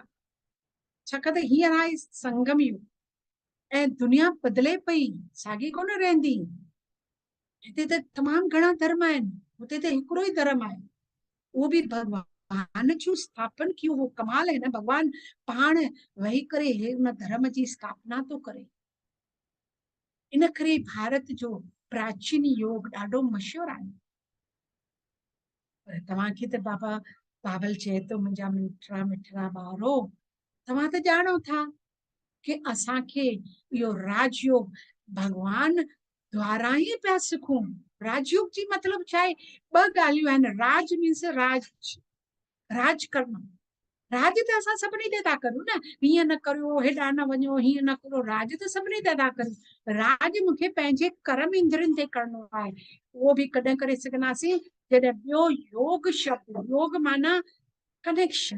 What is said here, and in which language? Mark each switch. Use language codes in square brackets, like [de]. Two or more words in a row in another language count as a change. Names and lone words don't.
[sd] छाकाणि त हींअर आहे संगम युग ऐं दुनिया बदिले पई, साॻी कोन रहंदी। हिते त तमामु घणा धर्म आहिनि, हुते त हिकिड़ो ई धर्म आहे, उहो बि भॻवान जूं स्थापन कयूं। उहो कमाल आहे न, भॻवान पाण वेही करे हुन धर्म जी स्थापना थो करे। इन करे भारत जो प्राचीन योग ॾाढो मशहूरु आहे। पर तव्हांखे त बाबा बाबल चए थो मुंहिंजा मिठड़ा मिठड़ा ॿारो, तव्हां त ॼाणो था कि असांखे इहो राजयोग भगवान द्वारा ही पिया सिखूं। राजयोग जी मतलब छा आहे? ॿ ॻाल्हियूं आहिनि। राज मीन्स राज करणु। राज त असां सभिनी ते था करूं न, हीअं न करियो, हेॾां न वञो, हीअं न करो, राज त सभिनी ते था करूं। राज मूंखे पंहिंजे कर्म इंद्रियनि ते करणो आहे। उहो बि कॾहिं करे सघंदासीं जॾहिं ॿियो योग शब्द, योग माना कनेक्शन।